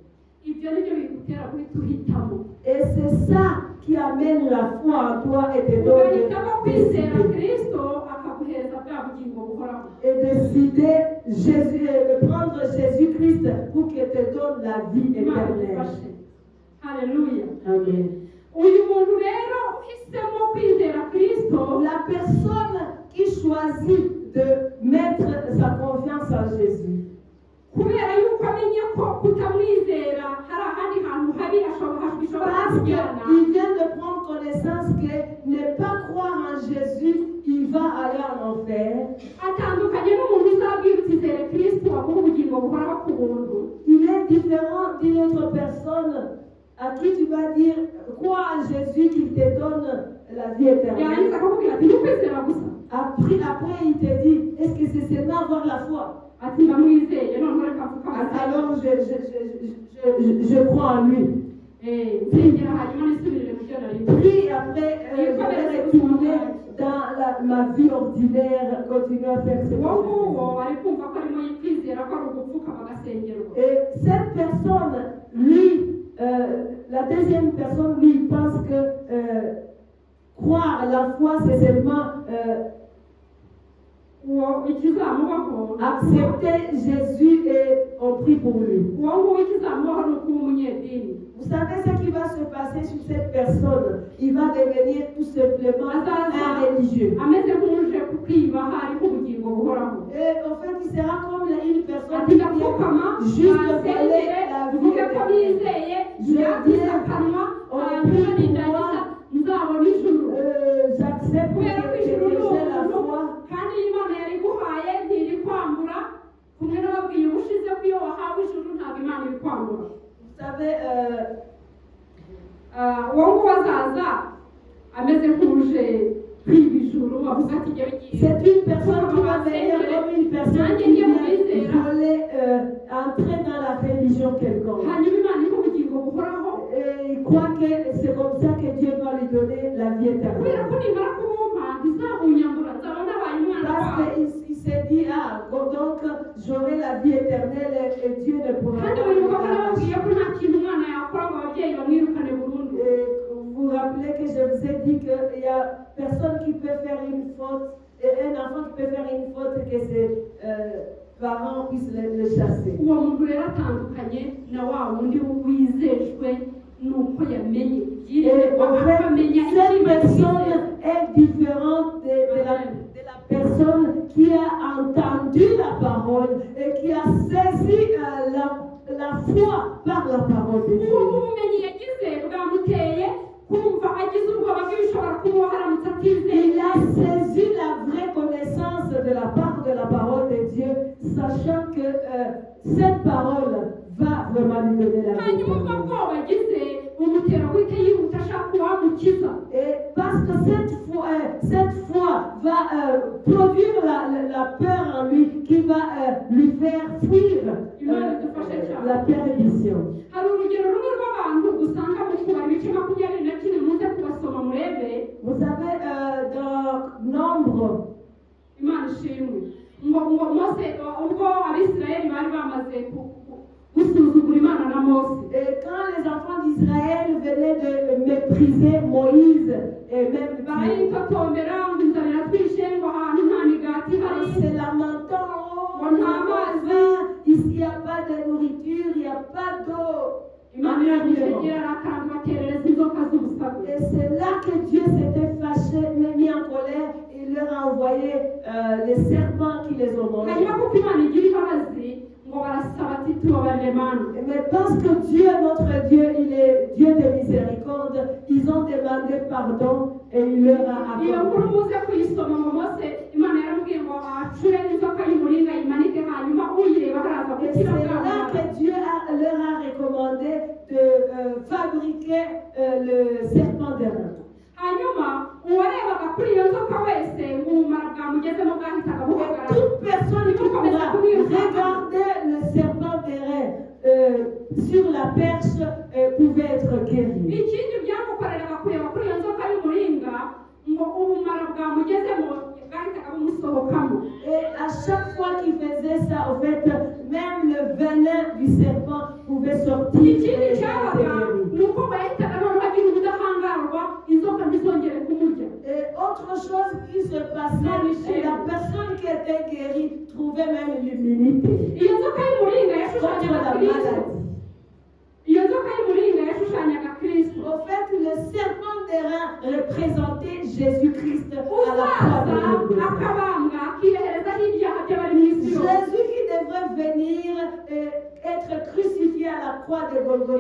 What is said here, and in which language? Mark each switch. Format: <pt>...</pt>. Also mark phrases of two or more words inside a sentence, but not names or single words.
<fr>Et c'est ça qui amène la foi en toi et te donne et décider de prendre Jésus-Christ pour qu'il te donne la vie éternelle. Alléluia. Amen. La personne qui choisit de mettre sa confiance en Jésus.</fr> <rw>kubera yuko amenye ko kutamwizera hari ahandi hantu habi bishobora</rw> <fr>Parce</fr> <rw>kujyana</rw> <fr>qu'il vient de prendre connaissance que ne pas croire en Jésus, il va aller en enfer.</fr> <rw>atandukanye n'umuntu uzabwira utizere kristo waguha ubugingo buhoraho ku buntu.</rw> <fr>Il est différent d'une autre personne à qui tu vas dire crois en Jésus qui te donne la vie éternelle.</fr> <rw>yarangiza akakubwira ati ni ukwizera gusa.</rw> <fr>Après il te dit est-ce que c'est seulement avoir la foi?</fr> <rw>ati ndamwizeye none reka mvuga</rw> <fr>Alors je crois en lui.</fr> <rw>nsengera hanyuma nisubirire mu byo nari</rw> <fr>Puis après, je vais retourner dans ma vie ordinaire, continuer à faire ce que</fr> <rw>uwo</rw> <fr>je fais.</fr> <rw>nguwo ari kumva ko arimo kwizera ko ari ugupfukama agasengerwa.</rw> <fr>Et cette personne, lui, la deuxième personne, lui, il pense que croire à la foi, c'est seulement</fr> <rw>uwo ikizamubaho</rw> <fr>accepter Jésus et on prie pour lui.</fr> <rw>uwo nguwo ikizamubaho ni ukuba umunyedini.</rw> <fr>Vous savez ce qui va se passer sur cette personne? Il va devenir tout simplement un religieux.</fr> <rw>ameze nk'uje kukwiba hariho ubugingo buhoraho.</rw> <fr>Et en fait, il sera comme une personne</fr> <rw>ati</rw> <fr>qui</fr> <rw>ndapfukama</rw> <fr>vient juste</fr> <rw>asengere</rw> <fr>voler la vie</fr> <rw>mvuge ko</rw> <fr>éternelle.</fr> <rw>nizeye yagize akanwa hanyuma nindagiza nzabona ijuru.</rw> <fr>J'accepte</fr> <rw>kubera ko ijuru ni</rw> <fr>que j'ai la</fr> <rw>ubuntu</rw> <fr>foi.</fr> <rw>kandi iyo imana yari iguhaye ntiri kwambura kumwe n'ababwiye ubushize ko iyo wahawe ijuru ntabwo imana iri kwambura.</rw> <fr>Vous savez,</fr> <rw>uwo nguwo azaza ameze nk'uje kwiba ijuru avuga ati jyewe ngiye</rw> <fr>c'est une personne qui va venir comme une personne qui vient voler, entrer dans la religion quelconque.</fr> <rw>hanyuma imana iri ubugingo buhoraho.</rw> <fr>Et il croit que c'est comme ça que Dieu va lui donner la vie</fr> <rw>kubera</rw> <fr>éternelle.</fr> <rw>ko nimara kubumpa ntizabunyambura nzaba nabaye umwana</rw> <fr>Parce</fr> <rw>wawe.</rw> <fr>qu'il s'est dit, donc j'aurai la vie éternelle et Dieu ne pourra</fr> <rw>kandi</rw> <fr>pas</fr> <rw>buri</rw> <fr>me</fr> <rw>mukobwa nababwiye</rw> <fr>l'arracher.</fr> <rw>ko nta kintu umwana yakora ngo ababyeyi bamwirukane burundu.</rw> <fr>Et vous vous rappelez que je vous ai dit qu'il n'y a personne qui peut faire une faute, et un enfant qui peut faire une faute que ses parents puissent le chasser.</fr> <rw>uwo muntu rero atandukanye na wa wundi wizejwe nuko yamenye</rw> <fr>Et</fr> <rw>ibyirirwa</rw> <fr>en fait,</fr> <rw>akamenya</rw> <fr>cette</fr> <rw>icyo</rw> <fr>personne est différente de la personne qui a entendu la parole et qui a saisi la foi par la parole de</fr> <rw>uwo</rw> <fr>Dieu.</fr> <rw>ubumenyi yagize bwamuteye kumva agize ubwoba bw'ibishobora kumuba haramutse atizeye.</rw> <fr>Il a saisi la vraie connaissance de la part de la parole de Dieu, sachant que cette parole va vraiment lui donner la vie.</fr> <rw>hanyuma ubwo bwoba agize bumutera guhita yihuta ashaka uwamukiza.</rw> <fr>Et parce que cette foi va produire la peur en lui qui va lui faire fuir la perdition.</fr> <rw>hari urugero rumwe rw'abantu usanga mu kubara ibice 24 muze kubasoma murebe.</rw> <fr>Vous savez, dans Nombre,</fr> <rw>imana ishimwe ngo mose ubwo abisirayeli bari bamaze gusuzugura imana na mose.</rw> <fr>et quand les enfants d'Israël venaient de mépriser Moïse et même Dieu,</fr> <rw>barayitotombera ngo inzara iratwishe ngo ahantu nta migati</rw> <fr>en</fr> <rw>ihari</rw> <fr>se lamentant, oh, On nous a avons mal. faim, ici il n'y a pas de nourriture, il n'y a pas d'eau.</fr> <rw>imana iragisegera arakanga baterereza inzoka z'ubusabe.</rw> <fr>Et c'est là que Dieu s'était fâché, mis en colère, et il leur a envoyé les serpents qui les ont mangés.</fr> <rw>hanyuma kuko imana igira imbabazi ngo barasaba ati tubabarire mana.</rw> <fr>Mais parce que Dieu, notre Dieu, il est Dieu de miséricorde, ils ont demandé pardon et il leur a</fr> <rw>iyo nkuru</rw> <fr>accordé.</fr> <rw>muze kuyisoma ngo mose imana yaramubwiye ngo acure inzoka y'umuringa imanike hanyuma uyireba haraza</rw> <fr>Et c'est</fr> <rw>gukira</rw> <fr>là</fr> <rw>bwa</rw> <fr>que Dieu leur a recommandé de fabriquer le serpent d'airain.</fr> <rw>hanyuma uwarebaga kuri iyo nzoka wese ubumara bwamugezemo bwahitaga buhagarara.</rw> <fr>Toute personne qui pourra regarder le serpent d'airain sur la perche pouvait être guéri.</fr> <rw>ikindi byamukoreraga kureba kuri iyo nzoka y'umuringa ngo ubumara bwamugezemo bwahitaga bumusohokamo.</rw> <fr>Et à chaque fois qu'il faisait ça, en fait, même le venin du serpent pouvait sortir et</fr> <rw>ikindi</rw> <fr>être</fr> <rw>cyabaga</rw> <fr>guéri.</fr> <rw>ni uko bahitaga noneho agira ubudahangarwa inzoka ntizongere kumurya.</rw> <fr>Et autre chose qui se passait, la personne qui était guérie trouvait même l'immunité</fr> <rw>iyo nzoka y'umuringa</rw> <fr>contre</fr> <rw>yashushanyaga</rw> <fr>la</fr> <rw>kristo.</rw> <fr>maladie.</fr> <rw>iyo nzoka y'umuringa yashushanyaga kristo kristo</rw> <fr>Au fait, le serpent d'airain représentait Jésus-Christ à la croix</fr> <rw>uzaza</rw> <fr>de Golgotha.</fr> <rw>akabambwa akireherezaho ibyaha by'abari mu isi yose</rw> <fr>Jésus qui devrait venir être crucifié à la croix de Golgotha</fr>